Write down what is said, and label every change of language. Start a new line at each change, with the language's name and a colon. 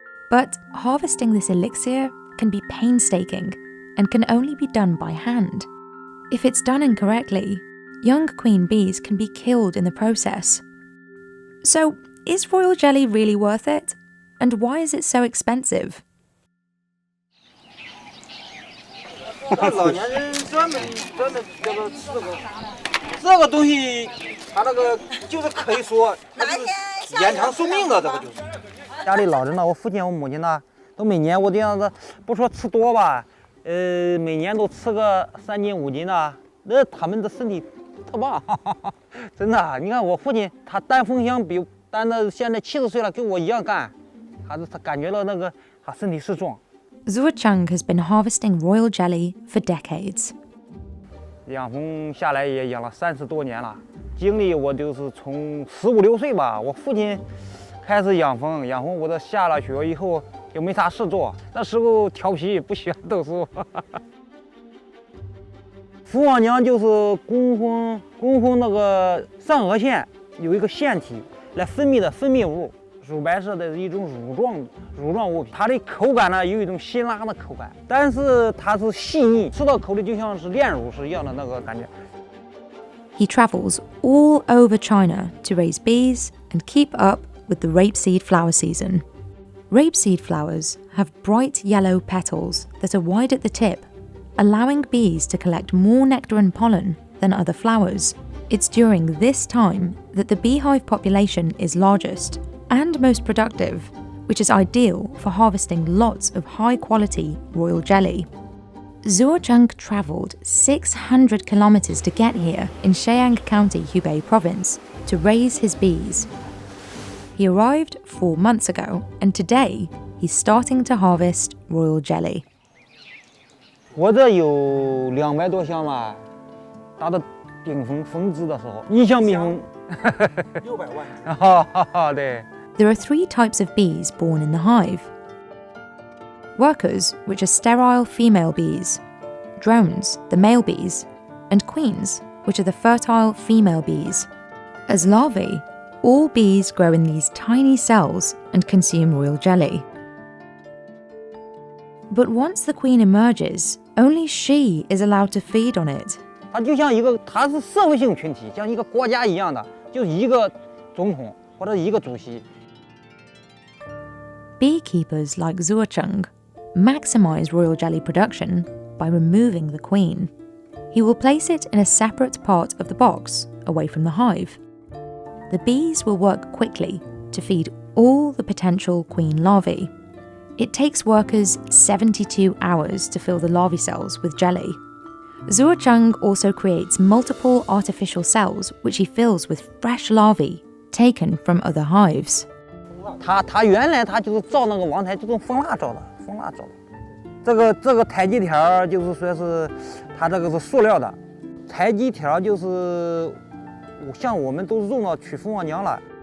English: But harvesting this elixir can be painstaking and can only be done by hand. If it's done incorrectly, young queen bees can be killed in the process. So, is royal jelly really worth it? And why is it so expensive?
Chinese: 老年人专门叫做这个东西，它那个就是可以说，它就是延长寿命的，这个就是。家里老人呢，我父亲、我母亲呢，都每年我这样子，不说吃多吧，每年都吃个3斤5斤的，那他们的身体特棒，真的。你看我父亲，他担风箱比担的现在70岁了，跟我一样干，他感觉到那个他身体是壮。
English: Zua Chung has been harvesting royal jelly for decades.
Chinese: 养蜂下来也养了30多年了，经历我就是从15、16岁吧，我父亲开始养蜂，我这下了学以后又没啥事做，那时候调皮不喜欢读书。蜂王娘就是工蜂那个上颚线有一个腺体来分泌的分泌物。乳白色的一种乳状物品，它的口感呢有一种辛辣的口感，但是它是细腻，吃到口里就像是炼乳是一样的那个感觉。
English: He travels all over China to raise bees and keep up with the rapeseed flower season. Rapeseed flowers have bright yellow petals that are wide at the tip allowing bees to collect more nectar and pollen than other flowers. It's during this time that the beehive population is largest and most productive, which is ideal for harvesting lots of high-quality royal jelly. Zhuocheng travelled 600 kilometers to get here in Sheang County, Hubei Province, to raise his bees. He arrived 4 months ago, and today he's starting to harvest royal jelly.
Chinese: 我这有200多箱吧，达到顶峰峰值的时候，1箱蜜蜂600万。哈哈哈，对。
English: There are 3 types of bees born in the hive. Workers, which are sterile female bees, drones, the male bees, and queens, which are the fertile female bees. As larvae, all bees grow in these tiny cells and consume royal jelly. But once the queen emerges, only she is allowed to feed on it.
Chinese: 它就像它是社会性群体，像一个国家一样的，就是一个总统或者一个主席。
English: Beekeepers like Zhuocheng maximize royal jelly production by removing the queen. He will place it in a separate part of the box, away from the hive. The bees will work quickly to feed all the potential queen larvae. It takes workers 72 hours to fill the larvae cells with jelly. Zhuocheng also creates multiple artificial cells which he fills with fresh larvae taken from other hives.
Chinese: 它原来它就是造那个王台，就用蜂蜡造的，蜂蜡造的。这个台基条就是说是它这个是塑料的，台基条就是像我们都用到取蜂王浆了。